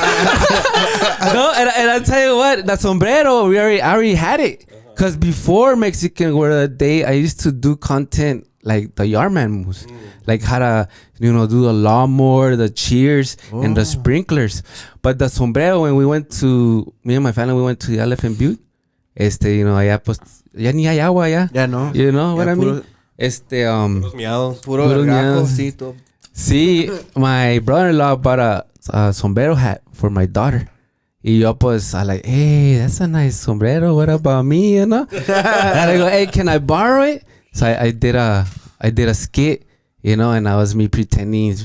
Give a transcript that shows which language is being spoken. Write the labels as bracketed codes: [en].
[en] No, and I tell you what, the sombrero, I already had it. Cause before Mexican word of the day, I used to do content like the Yardman moves, like how to, you know, do the lawnmower, the cheers, and the sprinklers. But the sombrero, when me and my family, we went to the Elephant Butte. You know, [es] allá pues, ya ni hay agua allá. Ya no. [en] You know what I mean? [es] Puros miados. Puro gargajo, sí, todo. [en] See, my brother-in-law bought a sombrero hat for my daughter. [es] Y yo pues, [en] I like, hey, that's a nice sombrero. What about me, you know? And I go, hey, can I borrow it? So I did a skit, you know, and I was me pretending.